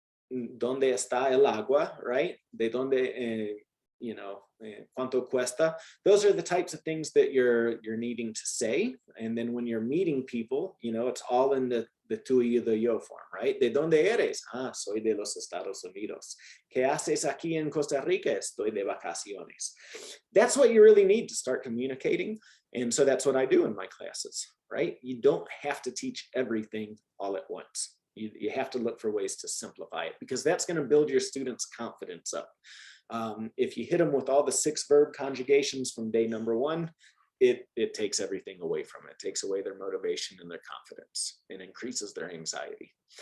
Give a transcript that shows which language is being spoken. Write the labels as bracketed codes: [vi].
[es] ¿Dónde está el agua, [en] right? [es] De dónde, [en] you know, [es] cuánto cuesta. [en] Those are the types of things that you're needing to say. And then when you're meeting people, you know, it's all in the tú y the yo form, right? [es] ¿De dónde eres? Ah, soy de los Estados Unidos. ¿Qué haces aquí en Costa Rica? Estoy de vacaciones. [en] That's what you really need to start communicating. And so that's what I do in my classes, right? You don't have to teach everything all at once. You have to look for ways to simplify it, because that's going to build your students' confidence up. If you hit them with all the 6 verb conjugations from day number 1, it takes everything away from it. It takes away their motivation and their confidence and increases their anxiety.